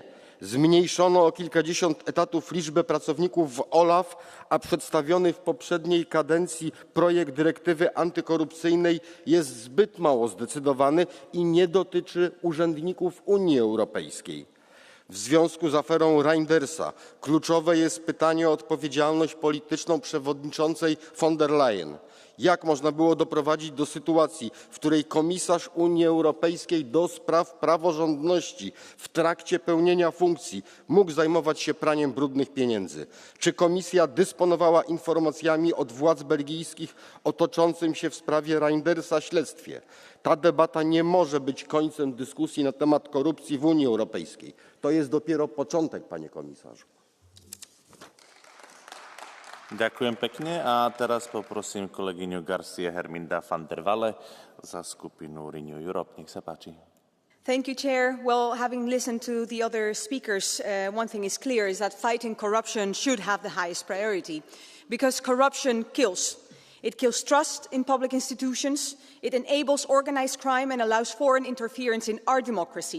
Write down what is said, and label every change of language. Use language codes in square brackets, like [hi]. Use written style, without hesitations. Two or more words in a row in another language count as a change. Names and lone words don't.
[pl] Zmniejszono o kilkadziesiąt etatów liczbę pracowników w OLAF, a przedstawiony w poprzedniej kadencji projekt dyrektywy antykorupcyjnej jest zbyt mało zdecydowany i nie dotyczy urzędników Unii Europejskiej. W związku z aferą Reindersa kluczowe jest pytanie o odpowiedzialność polityczną przewodniczącej von der Leyen. Jak można było doprowadzić do sytuacji, w której komisarz Unii Europejskiej do spraw praworządności w trakcie pełnienia funkcji mógł zajmować się praniem brudnych pieniędzy? Czy komisja dysponowała informacjami od władz belgijskich o toczącym się w sprawie Reindersa śledztwie? Ta debata nie może być końcem dyskusji na temat korupcji w Unii Europejskiej. To jest dopiero początek, panie komisarzu. [sk] Ďakujem pekne a teraz poprosím kolegyňu Garcia Herminda van der Walle za skupinu Renew Europe. Nech sa páči. [en] Thank you, Chair. Well, having listened to the other speakers, one thing is clear, is that fighting corruption should have the highest priority, because corruption kills. It kills trust in public institutions, it enables organized crime and allows foreign interference in our democracy.